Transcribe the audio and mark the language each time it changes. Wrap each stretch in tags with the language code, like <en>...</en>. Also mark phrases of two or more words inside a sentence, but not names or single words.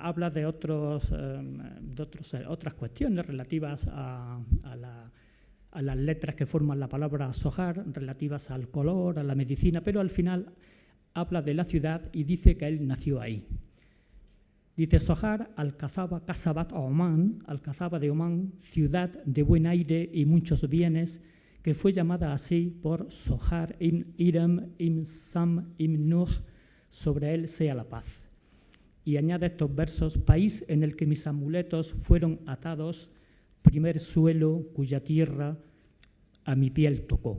<es>Habla de otras cuestiones relativas a las letras que forman la palabra Sohar, relativas al color, a la medicina, pero al final habla de la ciudad y dice que él nació ahí. Dice: Sohar al-Kazaba, Kasabat Oman, al-Kazaba de Omán, ciudad de buen aire y muchos bienes, que fue llamada así por Sohar ibn Iram ibn Sam ibn Nuh, sobre él sea la paz. Y añade estos versos: país en el que mis amuletos fueron atados, primer suelo cuya tierra a mi piel tocó.</es>